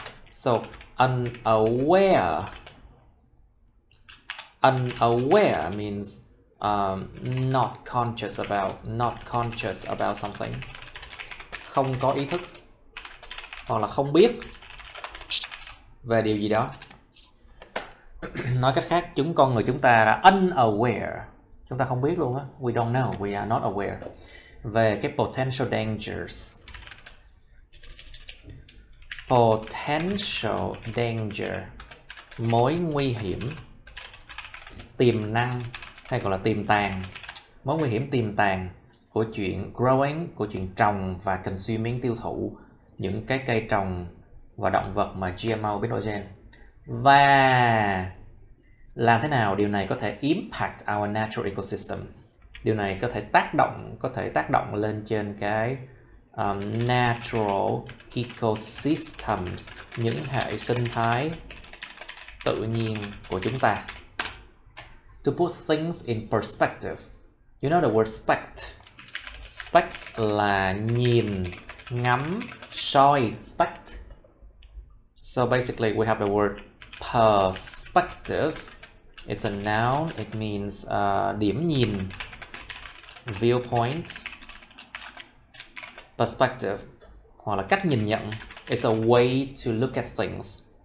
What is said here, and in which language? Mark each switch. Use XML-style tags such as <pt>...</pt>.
<en>So unaware means not conscious about something,</en> <vi>không có ý thức hoặc là không biết về điều gì đó. Nói cách khác, con người chúng ta là unaware, chúng ta không biết luôn á.</vi> <en>We don't know, we are not aware</en> <vi>về cái</vi> <en>potential dangers.</en> <vi>Potential danger, mối nguy hiểm, tiềm năng hay gọi là tiềm tàng, mối nguy hiểm tiềm tàng của chuyện growing, của chuyện trồng và consuming, tiêu thụ những cái cây trồng và động vật mà GMO biến đổi gen. Và làm thế nào điều này có thể</vi> <en>impact our natural ecosystem,</en> <vi>điều này có thể tác động lên trên cái</vi> <en>natural ecosystems,</en> <vi>những hệ sinh thái tự nhiên của chúng ta.</vi> <en>To put things in perspective, you know the word spect.</en> <vi>Spect là nhìn, ngắm, soi, spect.</vi> <en>So basically we have the word perspective. It's a noun. It means</en> <vi>điểm nhìn, viewpoint, perspective, hoặc là cách nhìn nhận.</vi> <en>It's a way to look at things.</en>